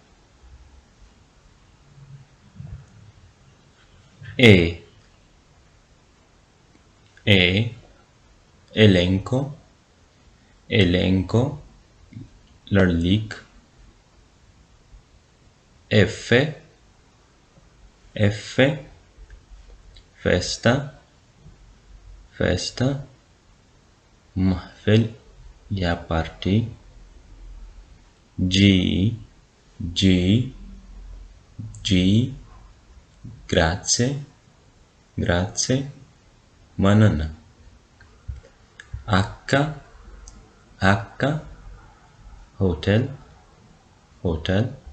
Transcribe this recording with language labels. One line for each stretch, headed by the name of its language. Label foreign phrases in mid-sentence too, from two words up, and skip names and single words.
Italian: E elenco elenco لړلیک. F F festa festa محفل یا پارټي. G G G grazie grazie مننه. H H hotel hotel.